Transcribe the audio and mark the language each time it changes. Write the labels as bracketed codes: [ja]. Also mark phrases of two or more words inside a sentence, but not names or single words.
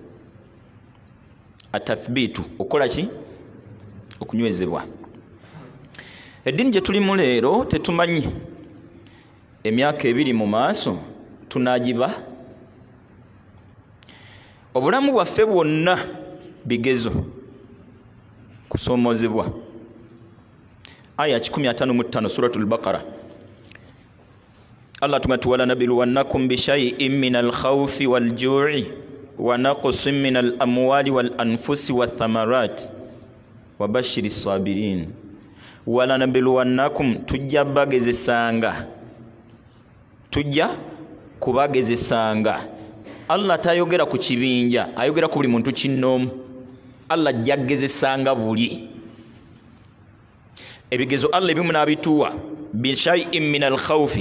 [lg] Atathbitu okola ki? Okunywezebwa. Eddiini gye tulimu leero tetumanyi emyaka ebiri mu maaso tunaagiba. Obulamu bwaffe bwonna bigezo kusoomozebwa. Aya 155 suratul Baqara. [ar] Allah tugati ولنبلونكم بشيء من الخوف والجوع ونقص من الأموال والأنفس والثمرات وبشر الصابرين. ولنبلونكم [lg] tujja kubagezesanga. Allah tayogera ku kibinja, ayogera ku buli muntu kinnomu. Allah jagezesanga buli ebigezo Allah ebimu n'abituwa [ar] بشيء من الخوف.